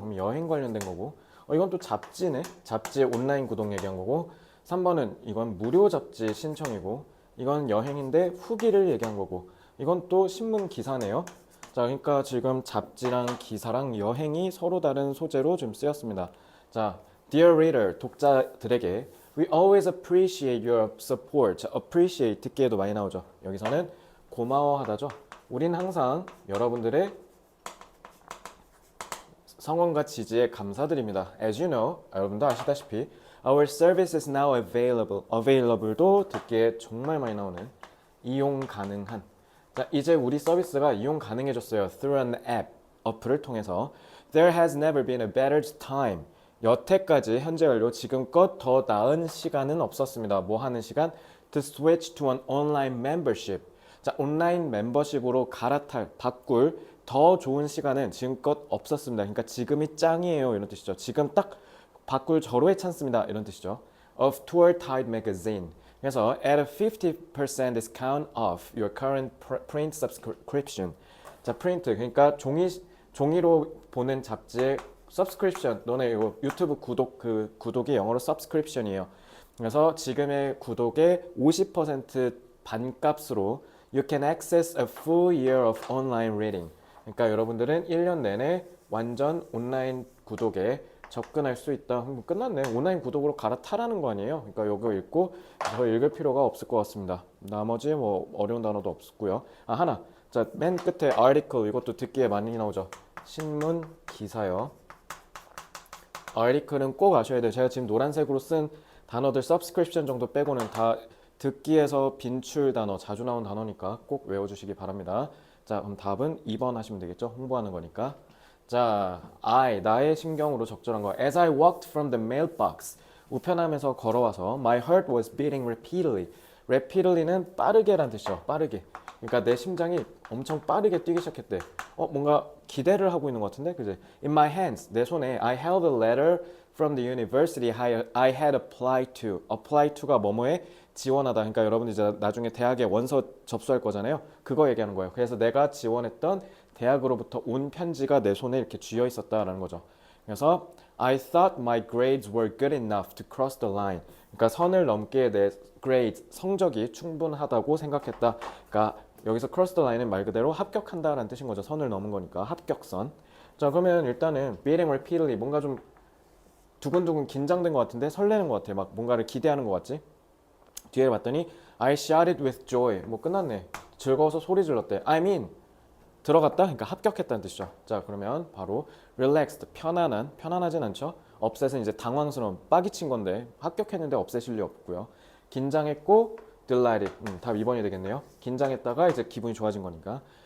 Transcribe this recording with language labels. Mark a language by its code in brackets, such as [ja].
[ko] 그럼 여행 관련된 거고, 이건 또 잡지네. 잡지 온라인 구독 얘기한 거고, 3번은 이건 무료 잡지 신청이고, 이건 여행인데 후기를 얘기한 거고, 이건 또 신문 기사네요. 자, 그러니까 지금 잡지랑 기사랑 여행이 서로 다른 소재로 좀 쓰였습니다. [en] 자, Dear Reader, [ko] 독자들에게 [en] We always appreciate your support. [ko] appreciate 듣기에도 많이 나오죠. 여기서는 고마워하다죠. 우린 항상 여러분들의 성원과 지지에 감사드립니다. [en] As you know, [ko] 여러분도 아시다시피 [en] Our service is now available. [ko] available도 듣기에 정말 많이 나오는 이용 가능한. 자, 이제 우리 서비스가 이용 가능해졌어요. [en] Through an app, [ko] 어플을 통해서. [en] There has never been a better time. [ko] 여태까지 현재 완료 지금껏 더 나은 시간은 없었습니다. 뭐 하는 시간? [en] To switch to an online membership. [ko] 자, 온라인 멤버십으로 갈아탈, 바꿀 더 좋은 시간은 지금껏 없었습니다. 그러니까 지금이 짱이에요 이런 뜻이죠. 지금 딱 바꿀 절호의 찬스입니다 이런 뜻이죠. [en] Of Tour Tide Magazine. 그래서 at a 50% discount off your current print subscription. [ko] 자, 프린트 그러니까 종이로 보는 잡지의 subscription. 너네 이거 유튜브 구독이 영어로 subscription이에요. 그래서 지금의 구독의 50% 반값으로 [en] you can access a full year of online reading. [ko] 그러니까 여러분들은 1년 내내 완전 온라인 구독에 접근할 수 있다. 끝났네. 온라인 구독으로 갈아타라는 거 아니에요. 그러니까 이거 읽고 더 읽을 필요가 없을 것 같습니다. 나머지 뭐 어려운 단어도 없고요. 하나. 자, 맨 끝에 article 이것도 듣기에 많이 나오죠. 신문 기사요. article은 꼭 아셔야 돼요. 제가 지금 노란색으로 쓴 단어들 subscription 정도 빼고는 다 듣기에서 빈출 단어, 자주 나온 단어니까 꼭 외워주시기 바랍니다. 자, 그럼 답은 2번 하시면 되겠죠? 홍보하는 거니까. 자, 나의 심경으로 적절한 거. [en] As I walked from the mailbox. [ko] 우편함에서 걸어와서 [en] My heart was beating repeatedly. [ko] repeatedly는 빠르게란 뜻이죠. 빠르게. 그러니까 내 심장이 엄청 빠르게 뛰기 시작했대. 뭔가 기대를 하고 있는 것 같은데? 그지? [en] In my hands, [ko] 내 손에 [en] I held a letter from the university I had applied to. [ko] apply to가 뭐뭐에 지원하다. 그러니까 여러분들 이제 나중에 대학에 원서 접수할 거잖아요. 그거 얘기하는 거예요. 그래서 내가 지원했던 대학으로부터 온 편지가 내 손에 이렇게 쥐어 있었다라는 거죠. [en] 그래서 I thought my grades were good enough to cross the line. [ko] 그러니까 선을 넘기에 내 grades 성적이 충분하다고 생각했다. 그러니까 여기서 cross the line은 말 그대로 합격한다라는 뜻인 거죠. 선을 넘은 거니까 합격선. 자, 그러면 일단은 beating repeatedly 뭔가 좀 두근두근 긴장된 것 같은데 설레는 것 같아. 막 뭔가를 기대하는 것 같지? 뒤에 봤더니 [en] I shouted with joy. [ko] 뭐 끝났네. 즐거워서 소리 질렀대. [en] I mean [ko] 들어갔다? 그러니까 합격했다는 뜻이죠. 자, 그러면 바로 relaxed, 편안하진 않죠. upset은 이제 당황스러운, 빠기친 건데 합격했는데 upset일 리 없고요. 긴장했고 delighted, 답 2번이 되겠네요. 긴장했다가 이제 기분이 좋아진 거니까.